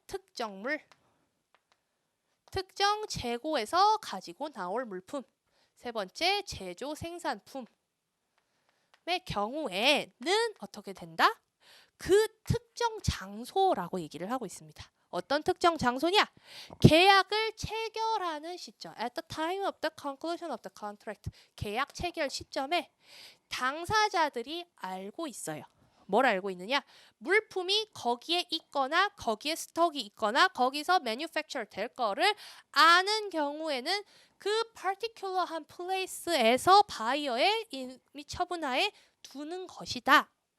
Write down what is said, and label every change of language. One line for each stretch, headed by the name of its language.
Korean: 특정물, 특정 재고에서 가지고 나올 물품. 세 번째, 제조 생산품의 경우에는 어떻게 된다? 그 특정 장소라고 얘기를 하고 있습니다. 어떤 특정 장소냐? 계약을 체결하는 시점.
English: At the time of the conclusion of the contract.
Korean: 계약 체결 시점에 당사자들이 알고 있어요. 뭘 알고 있느냐? 물품이 거기에 있거나 거기에 스톡이 있거나 거기서 manufacture 될 거를 아는 경우에는 그 particular한 place에서 바이어의 이미 처분하에 두는 것이다.